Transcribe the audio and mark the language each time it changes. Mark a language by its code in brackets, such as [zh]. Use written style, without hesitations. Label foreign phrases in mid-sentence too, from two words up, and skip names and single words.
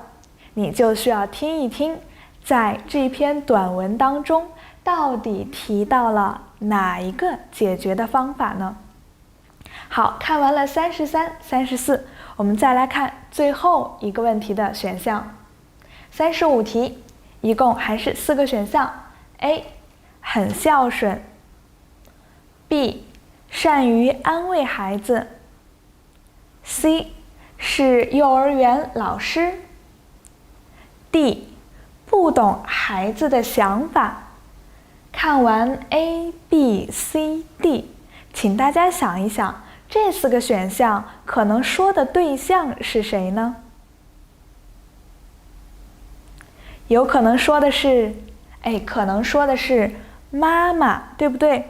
[zh] 你就需要聽一聽，在這篇短文當中，到底提到了哪一個解決的方法呢？好，看完了33、34，我們再來看最後一個問題的選項。35題，一共還是4個選項 ：A 很孝順 ，B 善於安慰孩子 ，C 是幼兒園老師 ，D 不懂孩子的想法。看完 A、B、C、D， 請大家想一想，這4個選項可能說的對象是誰呢？有可能說的是，可能说的是媽媽，對不對？